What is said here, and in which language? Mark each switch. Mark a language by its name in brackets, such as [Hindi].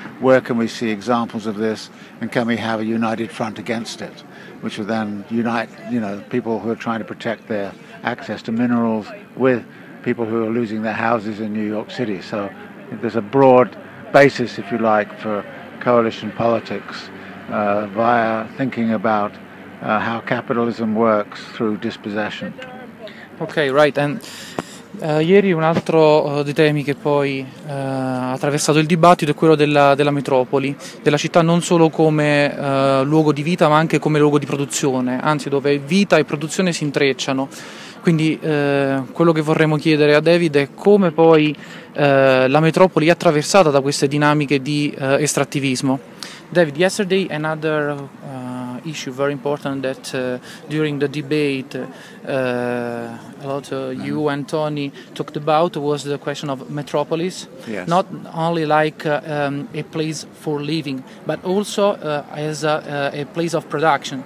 [English] Where can we see examples of this, and can we have a united front against it, which will then unite, people who are trying to protect their access to minerals with people who are losing their houses in New York City. So there's a broad basis, if you like, for coalition politics via thinking about how capitalism works through dispossession. Okay, right. [Italian] And ieri un altro dei temi che poi ha attraversato il dibattito è quello della metropoli, della città non solo come luogo di vita ma anche come luogo di produzione, anzi dove vita e produzione si intrecciano. Quindi quello che vorremmo chiedere a David è come poi la metropoli è attraversata da queste dinamiche di estrattivismo. [English] David, yesterday another issue very important that during the debate a lot you and Tony talked about was the question of metropolis. Yes. Not only like a place for living, but also as a place of production.